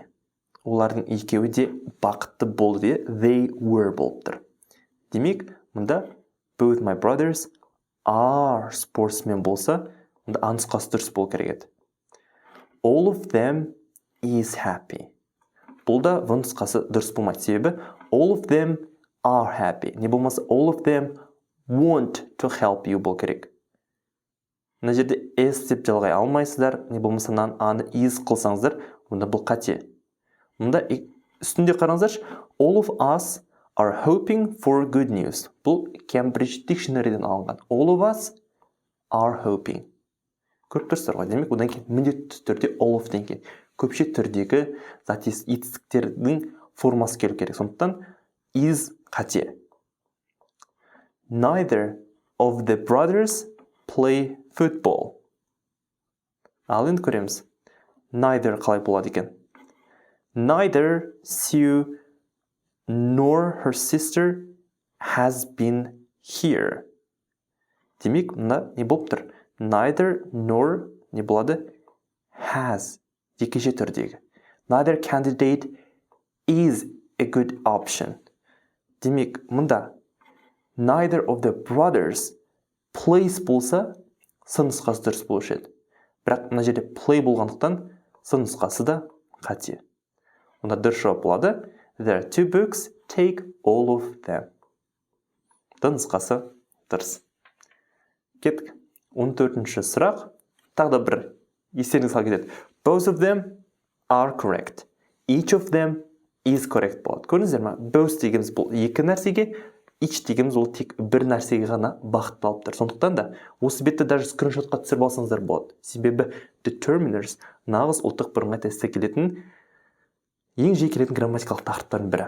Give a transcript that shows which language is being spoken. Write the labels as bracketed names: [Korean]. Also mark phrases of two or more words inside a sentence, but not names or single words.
[Kazakh] Олардың екеуі де бақытты болды де [English] they were [Kazakh] болып тұр. Демек, мұнда [English] both my brothers are sportsmen [Kazakh] болса, мұнда А нұсқасы дұрыс болу керек еді. [English] All of them is happy. [Kazakh] Бұл да В нұсқасы дұрыс болмайды. Себебі [English] all of them are happy. [Kazakh] Не болмаса [English] all of them want to help you [Kazakh] болу керек. Мына жерде S деп жалғай алмайсыздар, не болмаса аны is қылсаңыздар, мұнда бұл қате. Мұнда үстінде қараңыздаршы, [English] all of us are hoping for good news. [Kazakh] Бұл Cambridge Dictionary'ден алынған. [English] All of us are hoping. [Kazakh] Көріп тұрсыздар ғой, демек, одан кейін міндетті түрде [English] all of [Kazakh] ден кейін көпше түрдегі етістіктердің формасы келу керек. Сондықтан is қате. [English] Neither of the brothers play football. [Kazakh] Ал енді көреміз. Neither қалай болады екен? [English] Neither Sue nor her sister has been here. [Kazakh] Демек, мұнда не болып тұр? [English] Neither nor [Kazakh] не болады? Has. Екінші түрдегі. [English] Neither candidate is a good option. [Kazakh] Демек, мұнда [English] neither of the brothers plays [Kazakh] болса, с нұсқасы дұрыс болушы еді. Бірақ мына жерде play болғандықтан с нұсқасы да қате. Онда дұрыс жауап болады. [English] There are two books, take all of them. [Kazakh] Д нұсқасы дұрыс. Кеттік. 14-ші сұрақ. Тағы да бір естеріңізге сала кетеді. [English] Both of them are correct. Each of them is correct [Kazakh] болады. Көрдіңіздер ме? Both дегеніміз бұл екі нәрсеге, each дегеніміз ол тек бір нәрсеге ғана бағытталып тұр. Сондықтан да осы бетті даже скриншотқа түсіріп алсаңыздар болады. Себебі determiners нағыз ұлттық бірыңғай тестте келетін ең жиі келетін грамматикалық тақырыптардың бірі.